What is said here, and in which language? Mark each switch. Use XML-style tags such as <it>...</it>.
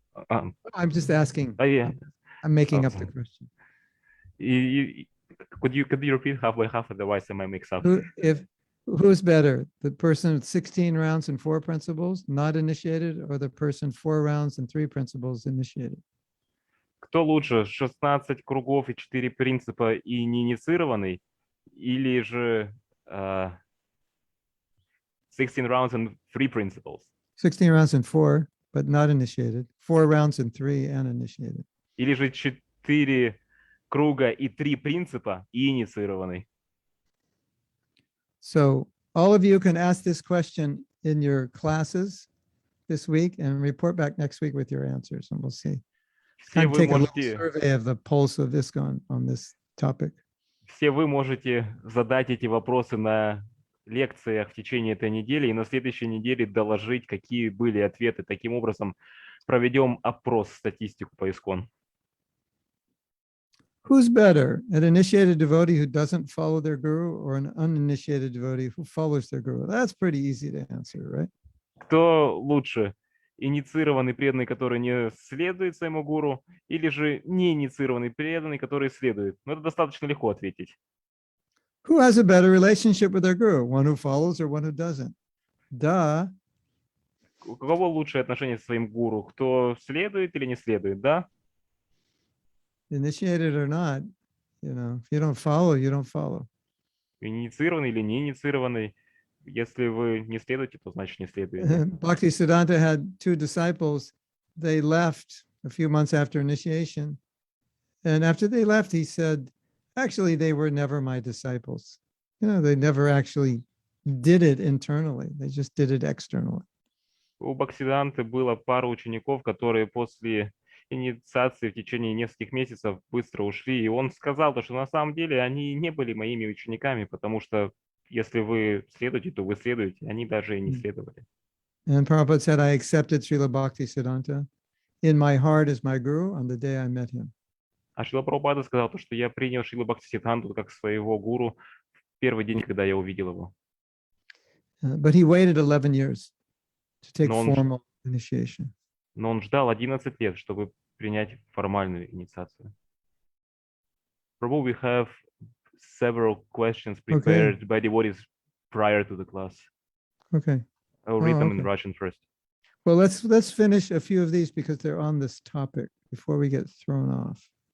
<en>I'm just asking. Yeah. I'm making up the Awesome. question. Could you repeat half by half? Otherwise, I might mix up. Who's better? The person with 16 rounds and 4 principles not initiated, or the person 4 rounds and 3 principles initiated?</en> <ru>Кто лучше, 16 кругов и 4 принципа и не инициированный, или же</ru> <en>16 rounds and 3 principles? 16 rounds and 4, but not initiated. 4 rounds and 3 and initiated.</en> <ru>Или же 4 круга и 3 принципа и инициированный?</ru> <en>So all of you can ask this question in your classes this week and report back next week with your answers, and we'll see.</en> <ru>Все</ru> <en>Kind of</en> <ru>вы</ru> <en>take a little</en> <ru>можете,</ru> <en>survey of the pulse of this on this topic.</en> <ru>все вы можете задать эти вопросы на лекциях в течение этой недели и на следующей неделе доложить, какие были ответы. Таким образом, проведем опрос, статистику по ИСККОН.</ru> <en>Who's better, an initiated devotee who doesn't follow their guru or an uninitiated devotee who follows their guru? That's pretty easy to answer, right?</en> <ru>Кто лучше? Инициированный преданный, который не следует своему гуру, или же неинициированный преданный, который следует? Ну, это достаточно легко ответить.</ru> <en>Who has a better relationship with their guru? One who follows or one who doesn't? Duh.</en> <ru>У кого лучшее отношение со своим гуру? Кто следует или не следует, да?</ru> <en>Initiated or not, if you don't follow, you don't follow.</en> <ru>Инициированный или не инициированный? Если вы не следуете, то значит не следуете.</ru> <en>Bhaktisiddhanta had 2 disciples. They left a few months after initiation. And after they left, he said, actually, they were never my disciples. They never actually did it internally. They just did it externally.</en> <ru>У Бхактисиданты было пара учеников, которые после инициации в течение нескольких месяцев быстро ушли, и он сказал, что на самом деле они не были моими учениками, потому что если вы следуете, то вы следуете, они даже и не следовали.</ru> <en>And Prabhupada said, I accepted Srila Bhaktisiddhanta in my heart as my guru on the day I met him.</en> <ru>А Шрила Прабхупада сказал, что я принял Шрила Бхактисиддханту как своего гуру в первый день, когда я увидел его.</ru> <en>But he waited 11 years to take</en> <ru>Но он</ru> <en>formal initiation.</en> <ru>Но он ждал 11 лет, чтобы принять формальную инициацию.</ru> <en>Prabhu, we have several questions prepared by devotees prior to the class. Okay. I'll read them in okay. Russian first. Well, let's finish a few of these because they're on this topic before we get thrown off.</en>